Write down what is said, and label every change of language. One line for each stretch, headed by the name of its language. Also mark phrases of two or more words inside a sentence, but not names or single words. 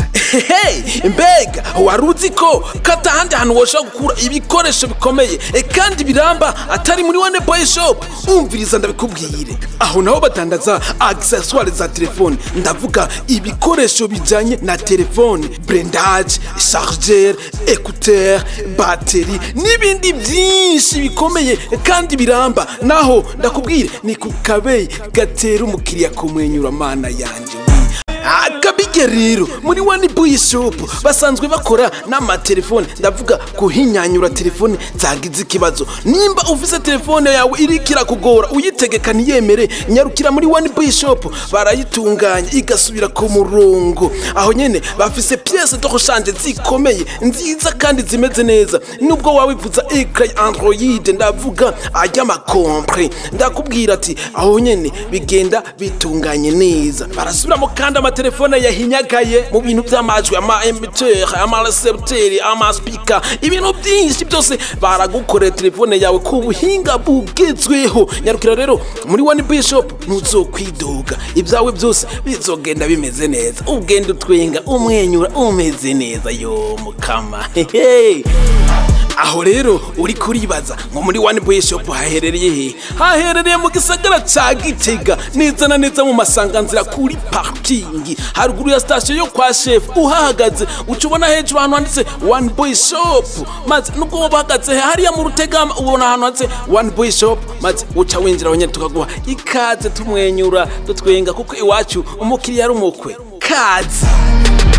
Rundi: Hey, mbega waruzi ko katahandi hantu wosha gukura ibikoresho bikomeye kandi biramba atari muri one boy shop. Umviriza ndabikubwire. Aho naho batandaza accessoires za telefone, ndavuga ibikoresho bijanye na telefone,
French: blendage, chargeur, écouteur, batterie
Rundi: n'ibindi byinshi bikomeye kandi biramba. Naho ndakubwire ni ku kabeyi gatera umukiriya kumwenyura mana yanje. Akabige rero muri one boy shop basanzwe bakora n'amatelefone, ndavuga kuhinyanyura telefone zagize ikibazo. Nimba ufise telefone yawe irikira kugora uyitegeka niyemere, nyarukira muri one boy shop barayitunganya igasubira ku murongo. Aho nyene bafise
French: pièces de rechange
Rundi: zikomeye nziza kandi zimeze neza. Nubwo wawivuza ecran Android, ndavuga ajya makompre, ndakubwira ati aho nyene bigenda bitunganye neza. Barasubiramo kandi telefone yahinyagaye mu bintu by'amajwi, ama emiteur, ama recepteur, ama speaker, ibintu byinshi byose baragukorera telefone yawe ku buhinga bugezweho. Nyarukira rero muri one boy shop ntuzokwidoga, ibyawe byose bizogenda bimeze neza, ugenda utwenga umwenyura umeze neza yo mukama. Aho rero uri kuribaza ngo muri one boy shop haherereye he? Haherereye mu gisagara ca Gitega, neza na neza mu masanganzira kuri parking, haruguru ya station yo kwa chef. Uhahagaze ucubona hejuru ahantu handitse one boy shop, maze nubwo bahagaze hariya mu Rutegama ubona ahantu handitse one boy shop, maze uca winjira abanye tukaguha ikaze tumwenyura dutwenga, kuko iwacu umukiriya ari umukwe. Kaze.